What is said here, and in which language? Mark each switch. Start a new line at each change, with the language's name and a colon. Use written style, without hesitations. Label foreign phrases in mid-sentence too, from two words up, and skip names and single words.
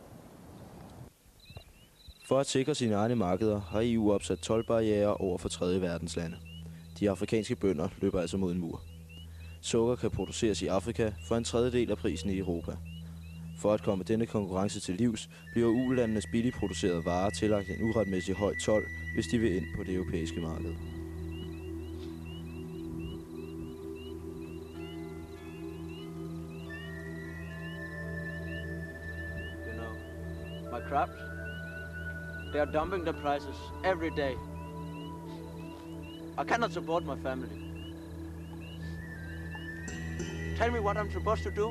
Danish: For at sikre sine egne markeder har EU opsat toldbarrierer over for tredje verdens lande. De afrikanske bønder løber altså mod en mur. Sukker kan produceres i Afrika for en tredjedel af prisen i Europa. For at komme denne konkurrence til livs, bliver ulandenes billigt producerede varer tillagt en uretmæssig høj told, hvis de vil ind på det europæiske marked.
English: My crops, they are dumping the prices every day. I cannot support my family. Tell me what I'm supposed to do.